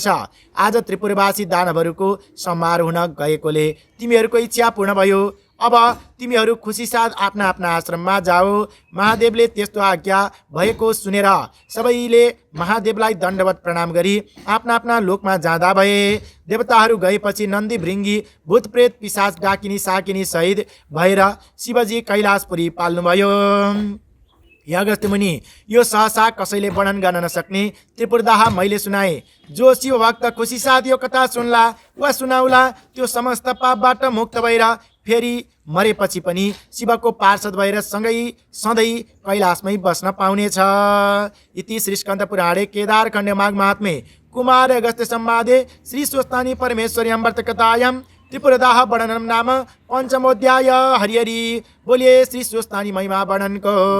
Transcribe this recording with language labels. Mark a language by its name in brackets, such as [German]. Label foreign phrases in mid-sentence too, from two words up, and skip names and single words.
[Nepali] आज त्रिपुरवासी दानवहरूको संहार हुन गएकोले तिमीहरूको इच्छा पूर्ण भयो। अब तिमीहरू खुसी साथ आफ्ना आफ्ना आश्रममा जाऊ। महादेवले त्यस्तो आज्ञा भएको सुनेर सबैले महादेवलाई दण्डवत प्रणाम गरी आफ्ना आफ्ना लोकमा जाँदा भए। देवताहरू गएपछि नन्दी भृङ्गी भूतप्रेत पिशाच डाकिनी साकिनी सहित भएर शिवजी कैलाशपुरी पाल्नुभयो। हे अगस्त्य मुनि, यो सहसा कसैले वर्णन गर्न नसक्ने त्रिपुरदाह मैले सुनाए। जो शिव भक्त खुसी साथ यो कथा सुन्ला वा सुनाउला त्यो समस्त पापबाट मुक्त भएर फेरि मरेपछि पनि शिवको पार्षद भएर सँगै सधैँ कैलाशमै बस्न पाउनेछ। [Sanskrit] इति श्री स्कन्द पुराणे केदारखण्ड माघ महात्म्ये कुमार अगस्त्य संवादे श्री स्वस्तानी परमेश्वरी अमृतकथायां त्रिपुरदाह वर्णनम नाम पंचमोध्याय। [Nepali] हरि हरि बोलिए श्री स्वस्तानी महिमा वर्णनको।